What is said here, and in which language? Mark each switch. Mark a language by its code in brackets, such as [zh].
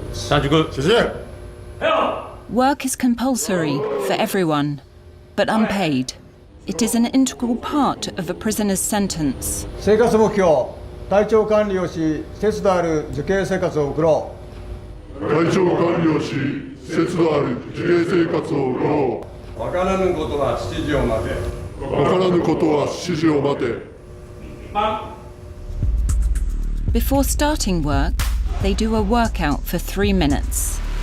[en] Work is compulsory for everyone, but unpaid. It is an integral part of a prisoner's sentence. [ja] 生活目標、体調管理をし、節度ある受刑生活を送ろう。体調管理をし、節度ある受刑生活を送ろう。わからぬことは指示を待て。わからぬことは指示を待て。 [en] Before starting work, they do a workout for 3 minutes.